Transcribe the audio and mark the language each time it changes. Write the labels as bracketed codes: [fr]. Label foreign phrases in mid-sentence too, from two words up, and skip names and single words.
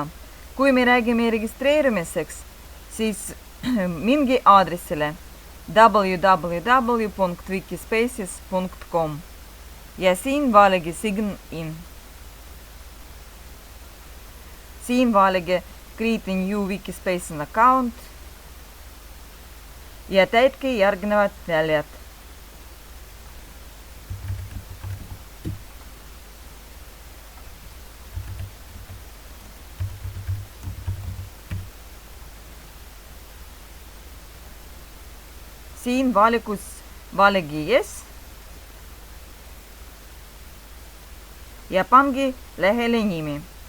[et] Kui me räägime registreerimiseks, siis mingi aadressile www.wikispaces.com ja siin valige Sign in. Siin valige [en] Create a new Wikispaces account [et] ja täitke järgnevad väljad. Siin valikus valige [en] Yes [et] ja pange lehele nimi.